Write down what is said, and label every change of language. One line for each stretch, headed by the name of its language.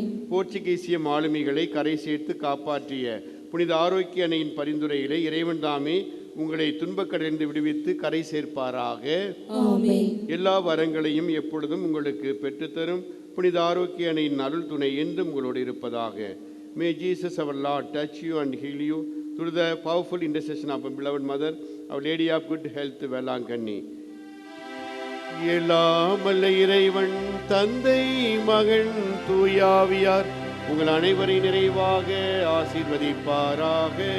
Tamil: போர்ச்சுகீசிய மாலுமிகளை கரை சேர்த்து காப்பாற்றிய புனித ஆரோக்கிய அன்னையின் பரிந்துரையிலே இறைவன் தாமே உங்களை துன்பக்கடலிருந்து விடுவித்து கரை சேர்ப்பாராக. எல்லா வரங்களையும் எப்பொழுதும் உங்களுக்கு பெற்றுத்தரும் புனித ஆரோக்கிய அன்னையின் அருள் துணை என்றும் உங்களோடு இருப்பதாக.
English: May Jesus our Lord touch you and heal you through the powerful intercession of our beloved mother, our Lady of Good Health, Velankanni.
Tamil: எல்லாமல்ல இறைவன் தந்தை மகன் தூயாவியார் உங்கள் அனைவரை நிறைவாக ஆசீர்வதிப்பாராக.